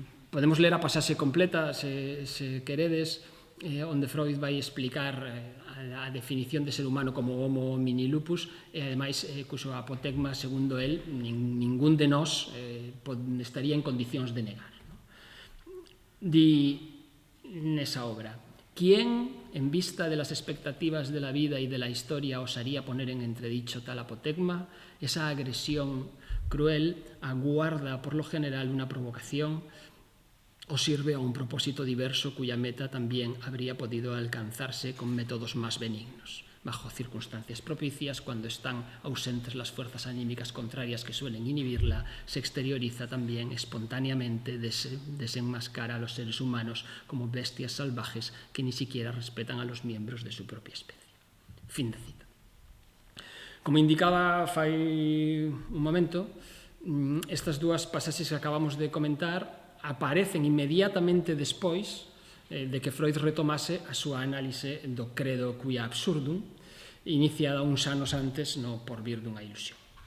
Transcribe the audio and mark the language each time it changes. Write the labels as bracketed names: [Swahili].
[Galician] Podemos ler a pasaxe completa, se queredes, onde Freud vai explicar a definición de ser humano como [Latin] homo homini lupus [Galician] e, ademais, cuxo apotegma, segundo el, ningún de nós estaría en condicións de negar. Di nesa obra: [Spanish] ¿quién, en vista de las expectativas de la vida y de la historia, osaría poner en entredicho tal apotegma? Esa agresión cruel aguarda, por lo general, una provocación o sirve a un propósito diverso cuya meta también habría podido alcanzarse con métodos más benignos. Bajo circunstancias propicias, cuando están ausentes las fuerzas anímicas contrarias que suelen inhibirla, se exterioriza también espontáneamente, desenmascara a los seres humanos como bestias salvajes que ni siquiera respetan a los miembros de su propia especie. [Galician] Fin de cita. Como indicaba fai un momento, estas dúas pasaxes que acabamos de comentar aparecen inmediatamente despois de que Freud retomase a súa análise do [Latin] credo quia absurdum, [Galician] iniciada uns anos antes no Porvir dunha ilusión.